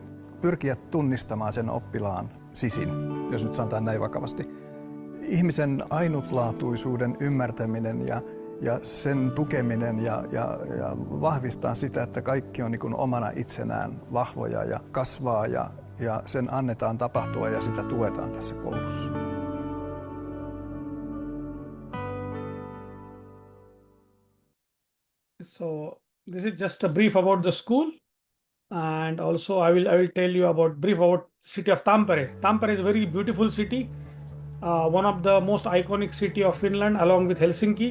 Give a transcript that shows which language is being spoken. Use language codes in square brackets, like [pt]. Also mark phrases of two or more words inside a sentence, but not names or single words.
[fi] Pyrkiä tunnistamaan sen oppilaan sisin, jos nyt sanotaan näin vakavasti. Ihmisen ainutlaatuisuuden ymmärtäminen ja sen tukeminen ja vahvistaa sitä, että kaikki on niin kuin omana itsenään vahvoja ja kasvaa ja sen annetaan tapahtua ja sitä tuetaan tässä koulussa. [en] So this is just a brief about the school, and also I will tell you about brief about city of Tampere. Tampere is a very beautiful city, one of the most iconic city of Finland, along with Helsinki.